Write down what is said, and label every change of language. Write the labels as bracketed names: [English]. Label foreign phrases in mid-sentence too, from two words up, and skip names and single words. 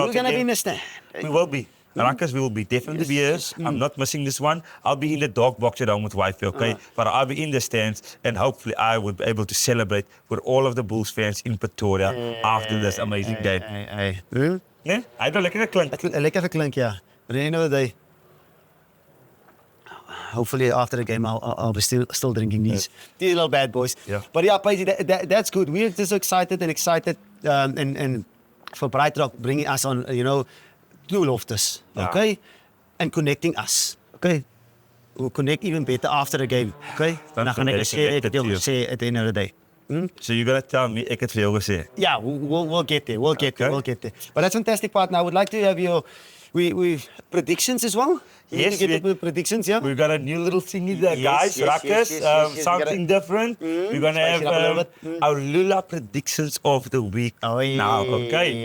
[English] We're going to be in the stand. We will be. Ruckers will be definitely be here. I'm not missing this one. I'll be in the dog box at home with wifey, okay? But I'll be in the stands, and hopefully I will be able to celebrate with all of the Bulls fans in Pretoria after this amazing game. Yeah? I don't like it. [Afrikaans] Lekker klink, [English] yeah. But at the end of the day, hopefully after the game I'll be still drinking these little bad boys. Yeah. But yeah, Paisy, that's good. We're just excited and for Bright Rock bringing us on, to Loftus, okay? And connecting us, okay? We'll connect even better after the game, okay? [Afrikaans] Dan gaan ek [English] say at the end of the day. So you're going to tell me [Afrikaans] ek het vir jou gesê? [English] Yeah, we'll get there. We'll get there. But that's fantastic, partner. I would like to have your predictions as well. Yes, predictions, yeah. We've got a new little thingy there, guys. Ruckers, something different. We're going to have our LulaPredictions of the week now, okay?